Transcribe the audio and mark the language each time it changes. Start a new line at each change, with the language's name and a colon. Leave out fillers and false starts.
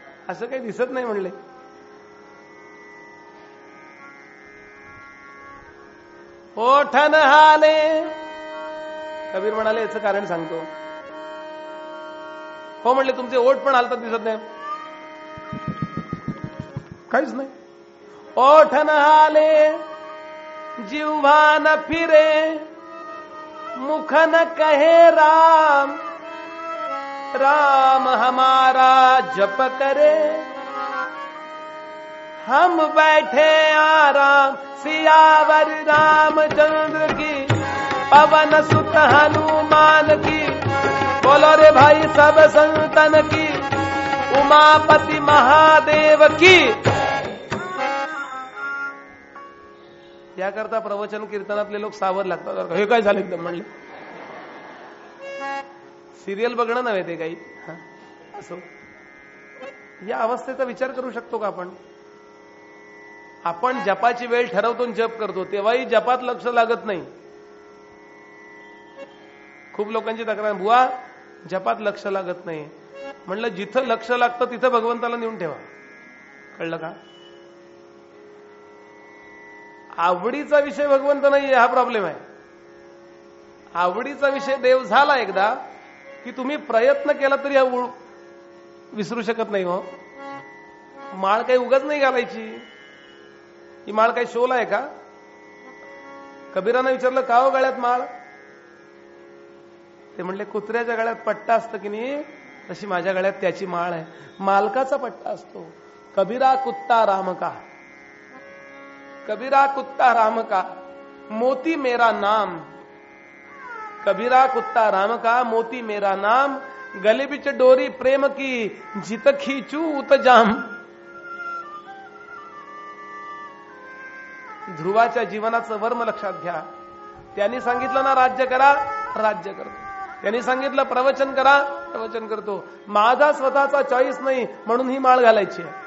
Marathi: असं काही दिसत नाही म्हणले. ओठन हाले. कबीर म्हणाले याचं कारण सांगतो. हो म्हणले तुमचे ओठ पण हालतात दिसत नाही. काहीच नाही.
Hindi: ओठन हाले जिह्वा न फिरे मुख न कहे राम राम हमारा जप करे हम बैठे आराम सियावर रामचंद्र की पवन सुत हनुमान की बोलो रे भाई सब संतन की उमापति महादेव की.
Marathi: याकरता प्रवचन कीर्तनातले लोक सावध लागतात. हे काय झालं एकदम म्हणले. सिरियल बघणं नव्हे ते काही. असो या अवस्थेचा विचार करू शकतो का आपण. आपण जपाची वेळ ठरवतो जप करतो तेव्हाही जपात लक्ष लागत नाही. खूप लोकांची तक्रार बुवा जपात लक्ष लागत नाही. म्हणलं जिथं लक्ष लागतं तिथं भगवंताला नेऊन ठेवा. कळलं का. आवडीचा विषय भगवंत नाहीये हा प्रॉब्लेम आहे. आवडीचा विषय देव झाला एकदा की तुम्ही प्रयत्न केला तरी विसरू शकत नाही. हो माळ काही उगाच नाही घालायची. ही माळ काही शोला आहे का. कबीरानं विचारलं का हो गळ्यात माळ. ते म्हणले कुत्र्याच्या गळ्यात पट्टा असतं की नाही तशी माझ्या गळ्यात त्याची माळ आहे. मालकाचा पट्टा असतो. कबीरा कुत्ता राम का.
Hindi: कबीरा कुत्ता राम का मोती मेरा नाम. कबीरा कुत्ता राम का मोती मेरा नाम गले बिच डोरी प्रेम की जित खींचू उत जाम.
Marathi: ध्रुवाच्या जीवनाचं वर्म लक्षात घ्या. त्यांनी सांगितलं ना राज्य करा राज्य करतो. त्यांनी सांगितलं प्रवचन करा प्रवचन करतो. माझा स्वतःचा चॉईस नाही म्हणून ही माळ घालायची.